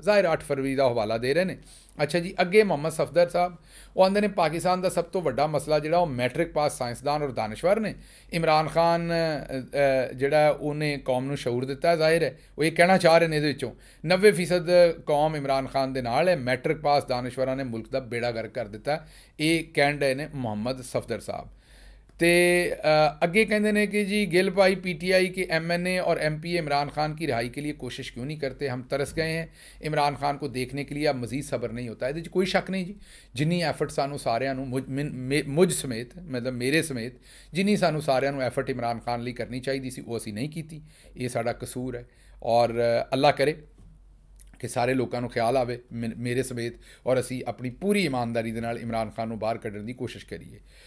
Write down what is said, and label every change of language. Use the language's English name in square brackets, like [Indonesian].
[Punjabi] ਜ਼ਾਹਿਰ 8 ਫਰਵਰੀ ਦਾ ਹਵਾਲਾ ਦੇ ਰਹੇ ਨੇ। ਅੱਛਾ ਜੀ, ਅੱਗੇ ਮੁਹੰਮਦ ਸਫਦਰ ਸਾਹਿਬ ਉਹ ਆਉਂਦੇ ਨੇ ਪਾਕਿਸਤਾਨ ਦਾ ਸਭ ਤੋਂ ਵੱਡਾ ਮਸਲਾ ਜਿਹੜਾ ਉਹ ਮੈਟ੍ਰਿਕ ਪਾਸ ਸਾਇੰਸਦਾਨ ਔਰ ਦਾਨਸ਼ਵਰ ਨੇ। ਇਮਰਾਨ ਖਾਨ ਜਿਹੜਾ ਉਹਨੇ ਕੌਮ ਨੂੰ ਸ਼ਊਰ ਦਿੱਤਾ, ਜ਼ਾਹਿਰ ਹੈ ਉਹ ਇਹ ਕਹਿਣਾ ਚਾਹ ਰਹੇ ਨੇ ਇਹਦੇ ਵਿੱਚੋਂ 90% ਕੌਮ ਇਮਰਾਨ ਖਾਨ ਦੇ ਨਾਲ ਹੈ। ਮੈਟ੍ਰਿਕ ਪਾਸ ਦਾਨਸ਼ਵਰਾਂ ਨੇ ਮੁਲਕ ਦਾ ਬੇੜਾ ਗਰਕ ਕਰ ਦਿੱਤਾ, ਇਹ ਕਹਿਣ ਡਏ ਨੇ ਮੁਹੰਮਦ ਸਫਦਰ ਸਾਹਿਬ। ਤੇ ਅੱਗੇ [Hindi] कहते हैं कि जी गिल भाई पीटीआई के एमएनए और एमपी इमरान खान की रिहाई के लिए कोशिश क्यों नहीं करते, हम तरस गए हैं इमरान खान को देखने के लिए, अब मज़ीद सब्र नहीं होता। [Punjabi] ਇਹਦੇ 'ਚ ਕੋਈ ਸ਼ੱਕ ਨਹੀਂ ਜੀ, ਜਿੰਨੀ ਐਫਰਟ ਸਾਨੂੰ ਸਾਰਿਆਂ ਨੂੰ ਮੁਝ ਸਮੇਤ, ਮਤਲਬ ਮੇਰੇ ਸਮੇਤ ਜਿੰਨੀ ਸਾਨੂੰ ਸਾਰਿਆਂ ਨੂੰ ਐਫਰਟ ਇਮਰਾਨ ਖਾਨ ਲਈ ਕਰਨੀ ਚਾਹੀਦੀ ਸੀ ਉਹ ਅਸੀਂ ਨਹੀਂ ਕੀਤੀ, ਇਹ ਸਾਡਾ ਕਸੂਰ ਹੈ। ਔਰ ਅੱਲਾ ਕਰੇ ਕਿ ਸਾਰੇ ਲੋਕਾਂ ਨੂੰ ਖਿਆਲ ਆਵੇ ਮੇਰੇ ਸਮੇਤ, ਔਰ ਅਸੀਂ ਆਪਣੀ ਪੂਰੀ ਇਮਾਨਦਾਰੀ ਦੇ ਨਾਲ ਇਮਰਾਨ ਖਾਨ ਨੂੰ ਬਾਹਰ ਕੱਢਣ ਦੀ ਕੋਸ਼ਿਸ਼ ਕਰੀਏ।